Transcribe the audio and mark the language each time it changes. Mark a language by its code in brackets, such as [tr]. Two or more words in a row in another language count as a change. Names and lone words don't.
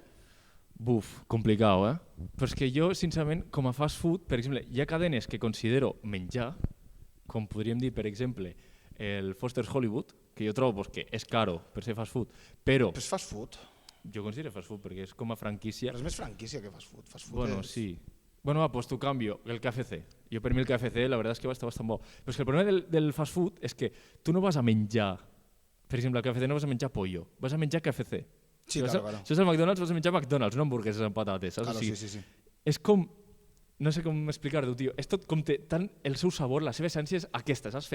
[ca] Buf, complicat, Però és que jo, sincerament, com a [en] fast food, [ca] per exemple, hi ha cadenes que considero menjar, com podríem dir, per exemple, el Foster's Hollywood, que jo trobo que és caro per ser [en] fast food, [ca] però Però és [en] fast food. [ca] jo considero [en] fast food [ca] perquè és com a franquícia. Però és més franquícia que [en] fast food. Fast food [ca] Bueno, és... sí. Bueno, va, pues tu canvio, el KFC. Jo per mi el KFC la veritat és que va estar bastant bo. Però és que el problema del [en] fast food [ca] és que tu no vas a menjar, per exemple, al KFC no vas a menjar pollo, vas a menjar KFC. Sí, claro. Si vas al McDonald's vas a menjar McDonald's, no hamburgueses amb patates, saps? Claro, O sigui, sí. és com, no sé com explicar-ho, tio, és tot com té tant el seu sabor, la seva essència és aquesta, saps?